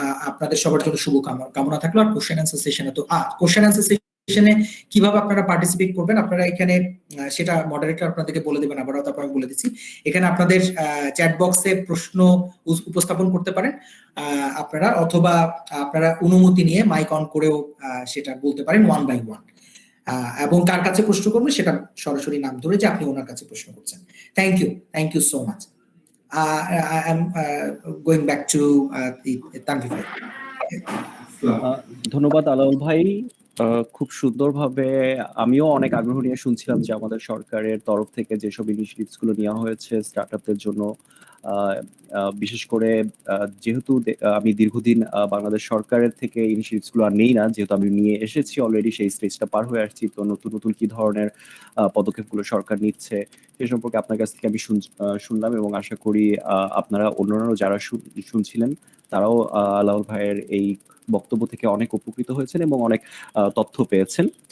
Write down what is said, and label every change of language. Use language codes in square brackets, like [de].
[bn] আপনাদের সবার জন্য শুভ কামনা থাকলো। আর কোশ্চেন অ্যান্সার সেশনে তো কোশ্চেন অ্যান্সার সেশনে কিভাবে আপনারা পার্টিসিপেট করবেন, আপনারা এখানে সেটা মডারেটর আপনাদেরকে বলে দেবেন, আবারও তারপর আমি বলে দিচ্ছি। এখানে আপনাদের চ্যাট বক্সে প্রশ্ন উপস্থাপন করতে পারেন আপনারা, অথবা আপনারা অনুমতি নিয়ে মাইক অন করেও সেটা বলতে পারেন 1 by 1। এবং কার কাছে প্রশ্ন করবেন সেটা সরাসরি নাম ধরে যে আপনি ওনার কাছে প্রশ্ন করছেন। [en] Thank you so much. I am going back to Tanvi. [bn] ধন্যবাদ আলাউল ভাই। খুব সুন্দরভাবে আমিও অনেক আগ্রহ নিয়ে শুনছিলাম যে আমাদের সরকারের তরফ থেকে যেসব ইনিশিয়েটিভস গুলো নেওয়া হয়েছে স্টার্টআপদের জন্য। বিশেষ করে যেহেতু আমি দীর্ঘদিন বাংলাদেশ সরকারের থেকে ইনিশিয়েটিভস গুলো আর নেই না, যেহেতু আমি নিয়ে এসেছি অলরেডি, সেই স্টেজটা পার হয়ে আসছি, তো নতুন নতুন কি ধরনের পদক্ষেপগুলো সরকার নিচ্ছে সে সম্পর্কে আপনার কাছ থেকে আমি শুনলাম, এবং আশা করি আপনারা অন্যান্য যারা শুনছিলেন তারাও আলাউল ভাইয়ের এই বক্তব্য থেকে অনেক উপকৃত হয়েছেন এবং অনেক তথ্য পেয়েছেন।